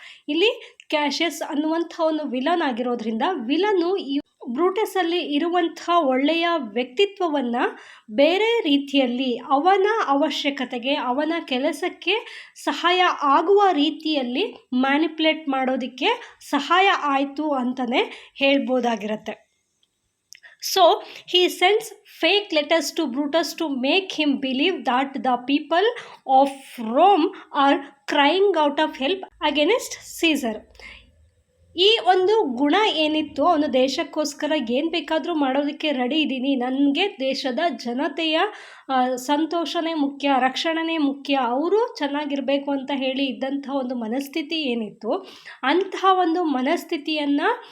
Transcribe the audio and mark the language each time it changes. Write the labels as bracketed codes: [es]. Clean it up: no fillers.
[kn] ಇಲ್ಲಿ ಕ್ಯಾಶಿಯಸ್ ಅನ್ನುವಂಥ ಒಂದು ವಿಲನ್ ಆಗಿರೋದ್ರಿಂದ ವಿಲನ್ನು ಈ ಬ್ರೂಟಸಲ್ಲಿ ಇರುವಂಥ ಒಳ್ಳೆಯ ವ್ಯಕ್ತಿತ್ವವನ್ನು ಬೇರೆ ರೀತಿಯಲ್ಲಿ ಅವನ ಅವಶ್ಯಕತೆಗೆ, ಅವನ ಕೆಲಸಕ್ಕೆ ಸಹಾಯ ಆಗುವ ರೀತಿಯಲ್ಲಿ ಮ್ಯಾನಿಪ್ಯುಲೇಟ್ ಮಾಡೋದಕ್ಕೆ ಸಹಾಯ ಆಯಿತು ಅಂತಲೇ ಹೇಳ್ಬೋದಾಗಿರುತ್ತೆ. [en] So he sends fake letters to Brutus to make him believe that the people of Rome are crying out of help against Caesar. [kn] ಈ ಒಂದು ಗುಣ ಏನಿತ್ತು, ಅವನು ದೇಶಕ್ಕೋಸ್ಕರ ಏನು ಬೇಕಾದರೂ ಮಾಡೋದಕ್ಕೆ ರೆಡಿ ಇದ್ದೀನಿ, ನನಗೆ ದೇಶದ ಜನತೆಯ ಸಂತೋಷನೇ ಮುಖ್ಯ, ರಕ್ಷಣೆನೇ ಮುಖ್ಯ, ಅವರು ಚೆನ್ನಾಗಿರಬೇಕು ಅಂತ ಹೇಳಿ ಇದ್ದಂಥ ಒಂದು ಮನಸ್ಥಿತಿ ಏನಿತ್ತು, ಅಂತಹ ಒಂದು ಮನಸ್ಥಿತಿಯನ್ನು